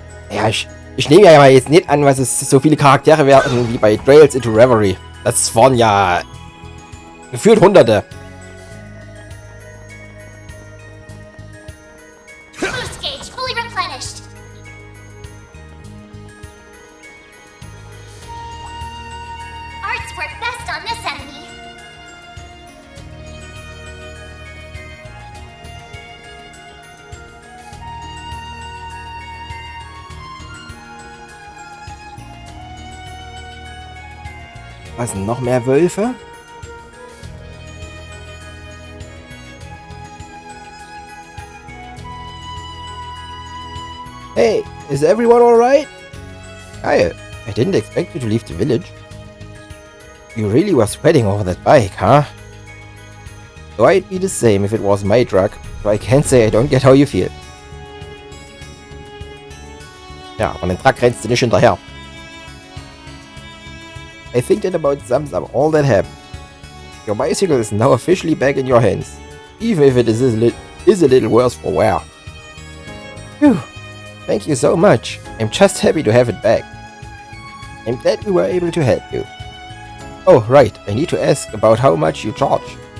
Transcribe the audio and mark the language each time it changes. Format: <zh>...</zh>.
<de>Ja, ich nehme ja mal jetzt nicht an, was es so viele Charaktere werden wie bei Trails into Reverie. Das waren ja gefühlt Hunderte.</de> <en>Boost gauge fully replenished. Arts work best on this enemy.</en> <de>Was, noch mehr Wölfe?</de> <en>Hey, is everyone alright? Kyle, I didn't expect you to leave the village. You really were sweating over that bike, huh? So I'd be the same if it was my truck, so I can't say I don't get how you feel.</en> <de>Ja, aber den Truck rennst du nicht hinterher.</de> <en>I think that about sums up all that happened. Your bicycle is now officially back in your hands, even if it is a little worse for wear. Phew, thank you so much. I'm just happy to have it back. I'm glad we were able to help you. Oh, right, I need to ask about how much you charge.</en>